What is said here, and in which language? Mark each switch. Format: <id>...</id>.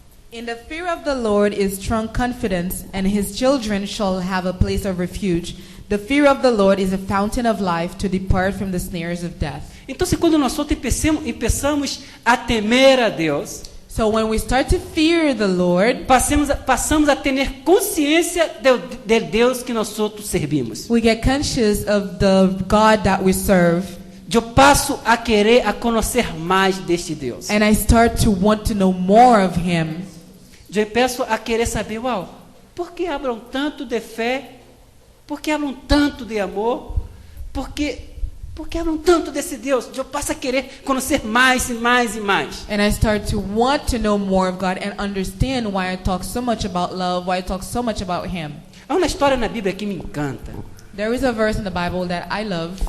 <en>In the fear of the Lord is strong confidence, and His children shall have a place of refuge. The fear of the Lord is a fountain of life to depart from the snares of death.</en> <pt>Então, se quando nós empezamos a temer a Deus,</pt> <en>So when we start to fear the Lord,</en> <pt>passamos a ter consciência de Deus que nós outros servimos.</pt> <en>we get conscious of the God that we serve,</en> <pt>Eu passo a querer a conhecer mais deste Deus.</pt> <en>and I start to want to know more of Him.</en> <pt>Eu peço a querer saber, por que hablam tanto de fé? Por que hablam tanto de amor? Por que hablam tanto desse Deus? Eu passo a querer conhecer mais e mais e mais.</pt> <en>And I start to want to know more of God and understand why I talk so much about love, why I talk so much about Him.</en> <pt>Há uma história na Bíblia que me encanta.</pt> <en>There is a verse in the Bible that I love.</en>